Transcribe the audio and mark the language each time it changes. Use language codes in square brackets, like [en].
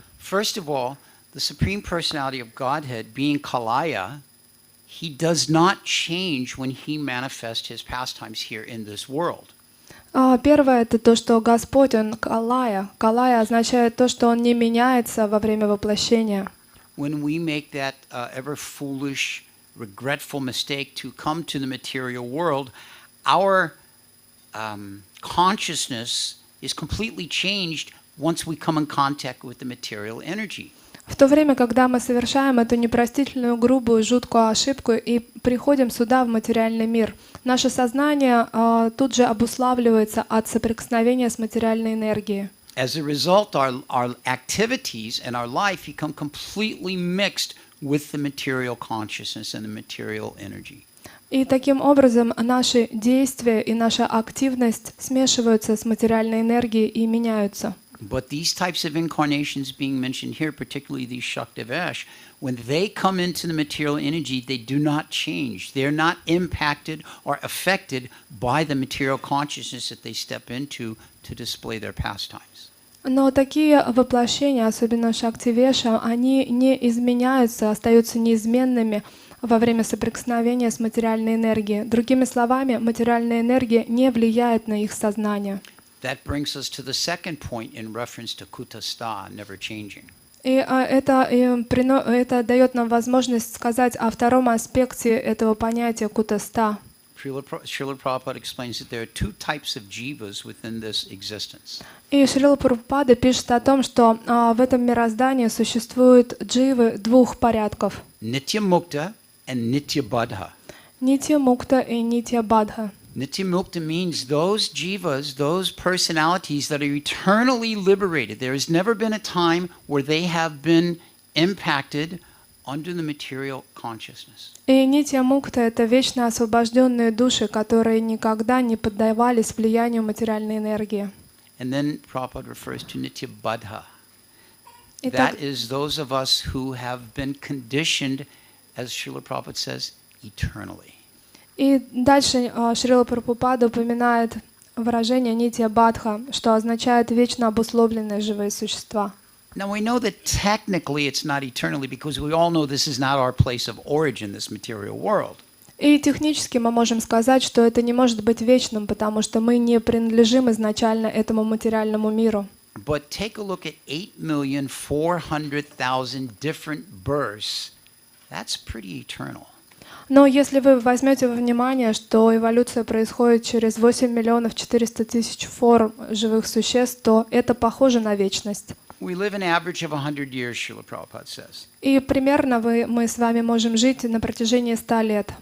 [en] First of all, the Supreme Personality of Godhead, being Kalaya, he does not change when he manifests his pastimes here in this world. [ru] Первое — это то, что Господь, Он Калая. Калая означает то, что Он не меняется во время воплощения. [en] When we make that ever foolish, regretful mistake to come to the material world, our consciousness is completely changed once we come in contact with the material energy. [ru] В то время, когда мы совершаем эту непростительную, грубую, жуткую ошибку и приходим сюда, в материальный мир, наше сознание тут же обуславливается от соприкосновения с материальной энергией. [en] As a result, our activities and our life become completely mixed with the material consciousness and the material energy. [ru] И таким образом наши действия и наша активность смешиваются с материальной энергией и меняются. [en] But these types of incarnations being mentioned here, particularly these Shaktivesh, when they come into the material energy, they do not change. They're not impacted or affected by the material consciousness that they step into to display their pastimes. [ru] Но такие воплощения, особенно Шактивеша, они не изменяются, остаются неизменными во время соприкосновения с материальной энергией. Другими словами, материальная энергия не влияет на их сознание. [en] That brings us to the second point in reference to kutastha, never changing. [ru] И это дает нам возможность сказать о втором аспекте этого понятия кутаста. [en] Srila Prabhupada explains that there are two types of jivas within this existence. [ru] И Шрила Прабхупада пишет о том, что в этом мироздании существуют дживы двух порядков. [en] Nitya Mukta and Nitya Badha. [ru] Нитья Мукта и Нитья Бадха. [en] Nitya Mukta means those jivas, those personalities that are eternally liberated. There has never been a time where they have been impacted under the material consciousness. [ru] И Нитья Мукта — это вечно освобожденные души, которые никогда не поддавались влиянию материальной энергии. [en] And then Prabhupada refers to Nitya Badha. [ru] Итак, [en] That is those of us who have been conditioned, as Srila Prabhupada says, eternally. [ru] и дальше Шрила Прабхупада упоминает выражение Нитья Бадха, что означает вечно обусловленные живые существа. [en] Now we know that technically it's not eternally because we all know this is not our place of origin, this material world. [ru] И технически мы можем сказать, что это не может быть вечным, потому что мы не принадлежим изначально этому материальному миру. [en] But take a look at 8,400,000 different births. That's pretty eternal. [ru] Но если вы возьмете во внимание, что эволюция происходит через 8 миллионов 400 тысяч форм живых существ, то это похоже на вечность. [en] We live an average of 100 years, Srila Prabhupada says. [ru] И примерно мы с вами можем жить на протяжении 100 лет.